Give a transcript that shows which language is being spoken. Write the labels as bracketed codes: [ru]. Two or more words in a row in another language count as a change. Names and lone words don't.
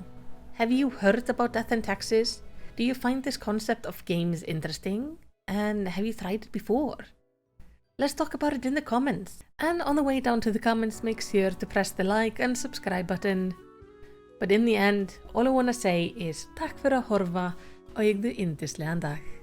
[en] Have you heard about Death and Taxes? Do you find this concept of games interesting? And have you tried it before? Let's talk about it in the comments. And on the way down to the comments, make sure to press the like and subscribe button. But in the end, all I want to say is [is] takk fyrir að horfa og eigðu yndislegan dag.